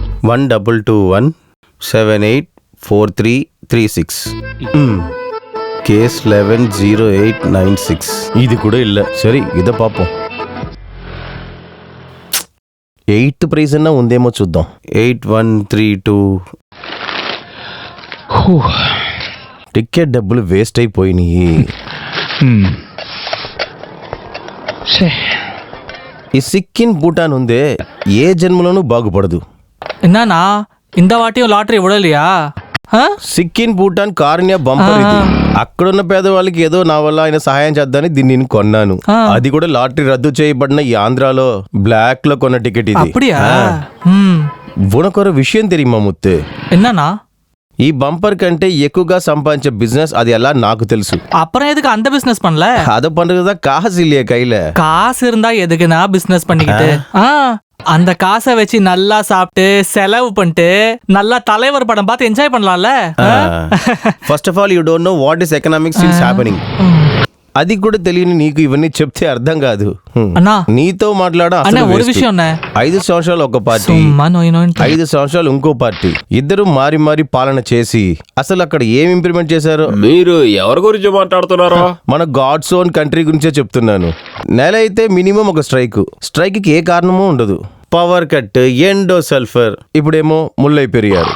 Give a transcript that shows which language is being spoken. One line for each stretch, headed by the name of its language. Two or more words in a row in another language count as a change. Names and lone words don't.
Tamil: 1221784336 கேஸ் 110896. இது கூட இல்லை. சரி இதை பார்ப்போம்.
Telugu: 8th ప్రైజ్ అన్నా ఉందేమో చూద్దాం. 8132. టికెట్ డబ్బులు వేస్ట్ అయిపోయినాయి. ఈ సిక్కిన్ భూటాన్ ఉందే ఏ జన్మలోనూ బాగుపడదు.
Tamil: என்னண்ணா இந்த வாட்டியும் லாட்டரி விடலையா?
Telugu: సిక్కిన్ భూటాన్ కారుణ్య బంపర్ ఇది. అక్కడున్న పేదవాళ్ళకి ఏదో నా వల్ల ఆయన సహాయం చేద్దామని దీన్ని నేను కొన్నాను. అది కూడా లాటరీ రద్దు చేయబడిన ఈ ఆంధ్రాలో బ్లాక్ లో కొన్న టికెట్ ఇది.
Tamil: உனக்கொரு விஷயம் தெரியுமா முத்தே? என்னண்ணா
Telugu: ఈ బంపర్ కంటే ఎక్కువగా సంపాదించే బిజినెస్ అది ఎలా నాకు తెలుసు.
Tamil: அப்புறம் எதுக்கு அந்த பிசினஸ் பண்ணல? అద பண்றதுதான் காசு இல்லையே கையில. காசு இருந்தா எதுக்குண்ணா பிசினஸ் பண்ணிக்கிட்டு? அந்த காசை வச்சு நல்லா சாப்பிட்டு செலவு பண்ணிட்டு நல்லா தலைவர் படம் பார்த்து என்ஜாய் பண்ணலாம்ல.
English: First of all you don't know what is economics is happening.
Telugu: అది కూడా తెలియని నీకు ఇవన్నీ చెప్తే అర్థం కాదు. నీతో మాట్లాడ
Tamil: ஒரு விஷயம்
Telugu: 5 సంవత్సరాలు ఒక పార్టీ, 5 సంవత్సరాలు ఇంకో పార్టీ, ఇద్దరు మారి మారి పాలన చేసి అసలు అక్కడ ఏం ఇంప్లిమెంట్ చేశారో. మీరు ఎవరి గురించి మాట్లాడుతున్నారో? మన గాడ్స్ ఓన్ కంట్రీ గురించే చెప్తున్నాను. నెల అయితే మినిమం ఒక స్ట్రైక్ కి ఏ కారణమూ ఉండదు.
English: power cut,
Telugu: ఎండో సల్ఫర్, ఇప్పుడేమో ముల్లై పెరిగారు.